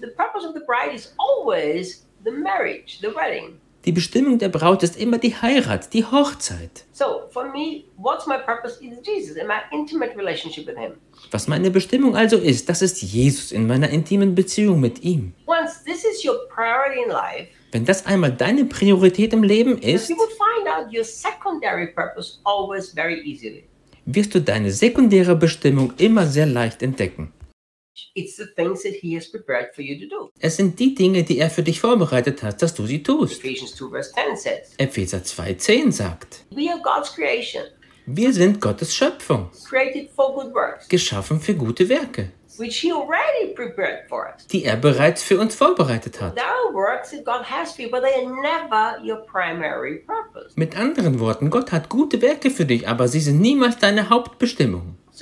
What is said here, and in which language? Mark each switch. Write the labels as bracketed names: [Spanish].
[English] The purpose of the bride is always the marriage, the wedding. [German] Die Bestimmung der Braut ist immer die Heirat, die Hochzeit. [English] So, for me, what's my purpose is Jesus in my intimate relationship with him. [German] Was meine Bestimmung also ist, das ist Jesus in meiner intimen Beziehung mit ihm. [English] Once this is your priority in life, [German] wenn das einmal deine Priorität im Leben ist, [English] you will find out your secondary purpose always very easily. [German] Wirst du deine sekundäre Bestimmung immer sehr leicht entdecken. [English] It's the things that he has prepared for you to do. [German] Es sind die Dinge, die er für dich vorbereitet hat, dass du sie tust. [English] Ephesians 2, verse 10 says, [German] Epheser 2, 10 sagt, [English] we are God's creation. [German] Wir sind Gottes Schöpfung. [English] Created for good works. [German] Geschaffen für gute Werke. [English] Which he already prepared for us. [German] Die er bereits für uns vorbereitet hat. [English] There are works that God has for you, but they are never your primary purpose. [German] Mit anderen Worten, Gott hat gute Werke für dich, aber sie sind niemals deine Hauptbestimmung.